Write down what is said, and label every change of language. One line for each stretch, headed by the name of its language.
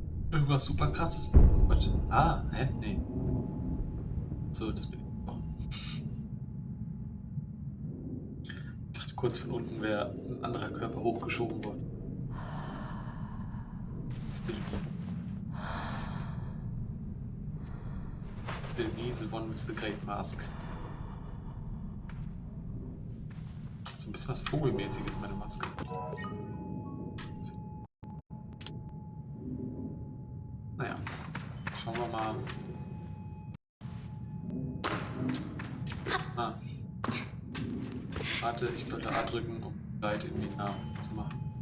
German: Irgendwas super krasses. Oh Gott. Ah, hä? Nee. So, das bin ich auch. Ich dachte kurz von unten wäre ein anderer Körper hochgeschoben worden.
English: Still me, the one with the great mask.
German: So ein bisschen was Vogelmäßiges, meine Maske. Naja, schauen wir mal. Ah. Warte, ich sollte A drücken, um Light irgendwie nah zu machen.